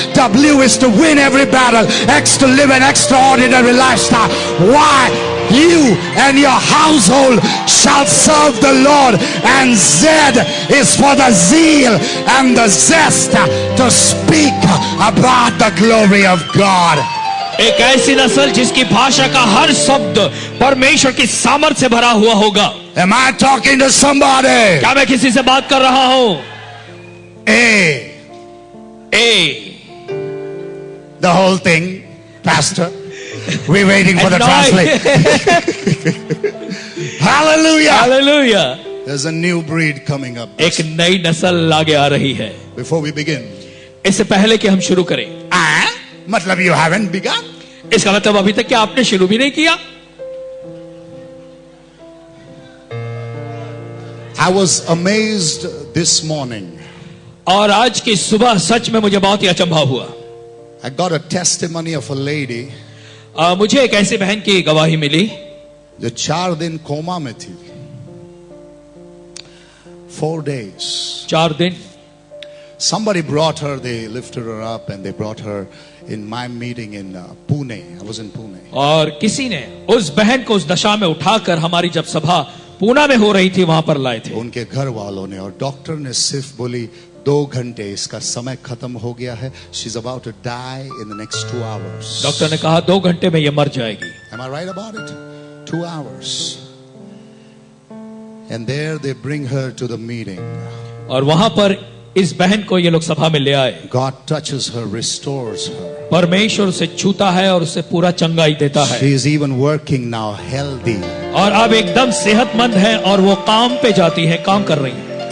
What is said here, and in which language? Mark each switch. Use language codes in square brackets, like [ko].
[en] W is to win every battle. X to live an extraordinary lifestyle. Y, you and your household shall serve the Lord. And Z is for the zeal and the zest to speak about the glory of God. [hi] एक ऐसी नस्ल जिसकी भाषा का हर शब्द परमेश्वर की सामर्थ से भरा हुआ होगा। [en] Am I talking to somebody? [hi] क्या मैं किसी से बात कर रहा हूं? [en] A, the whole thing, Pastor. We're waiting for the translation. Hallelujah. [hi] Hallelujah. [en] There's a new breed coming up. [hi] एक नई नस्ल आगे आ रही है। [en] Before we begin, [hi] इससे पहले कि हम शुरू करें, मतलब [en] you haven't begun? [hi] इसका मतलब अभी तक क्या आपने शुरू भी नहीं किया? [en] I was amazed this morning. [hi] और आज की सुबह सच में मुझे बहुत ही अचंभा हुआ। [en] I got a testimony of a lady [hi] मुझे एक ऐसी बहन की गवाही मिली जो 4 दिन कोमा में थी, [en] 4 days. [hi] 4 दिन। [en] Somebody brought her, they lifted her up and they brought her in my meeting in Pune. I was in Pune. [hi] और किसी ने उस बहन को उस दशा में उठाकर हमारी जब सभा पूना में हो रही थी वहां पर लाए थे। उनके घर वालों ने, और डॉक्टर ने सिर्फ बोली 2 घंटे, इसका समय खत्म हो गया है. [en] She's about to die in the next 2 hours. [hi] Doctor ने कहा 2 घंटे में ये मर जाएगी। [en] Am I right about it? 2 hours. And there they bring her to the meeting. [hi] और वहां पर इस बहन को ये लोग सभा में ले आए। [en] God touches her, restores her. [hi] परमेश्वर उसे छूता है और उसे पूरा चंगाई देता है। [en] She is even working now, healthy. [hi] और अब एकदम सेहतमंद है और वो काम पे जाती है, काम कर रही है।